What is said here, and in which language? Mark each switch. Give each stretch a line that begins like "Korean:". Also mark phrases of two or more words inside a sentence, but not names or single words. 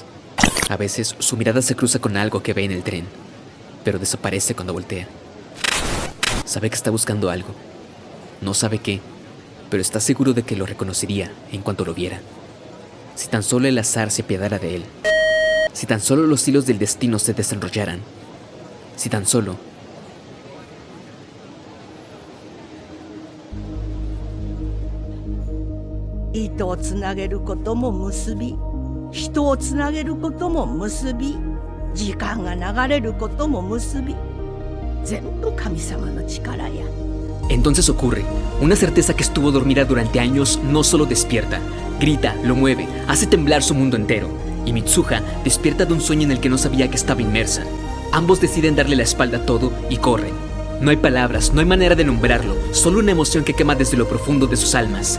Spanish: A veces su mirada se cruza con algo que ve en el tren, pero desaparece cuando voltea. Sabe que está buscando algo. No sabe qué, pero está seguro de que lo reconocería en cuanto lo viera. Si tan solo el azar se apiadara de él. Si tan solo los hilos del destino se desenrollaran. Si tan solo...
Japanese: Itoをつなげることも結び、人をつなげることも結び、時間が流れることも結び、全部神様の力や。
Spanish: Entonces ocurre. Una certeza que estuvo dormida durante años no solo despierta, grita, lo mueve, hace temblar su mundo entero. Y Mitsuha despierta de un sueño en el que no sabía que estaba inmersa. Ambos deciden darle la espalda a todo y corren. No hay palabras, no hay manera de nombrarlo, solo una emoción que quema desde lo profundo de sus almas.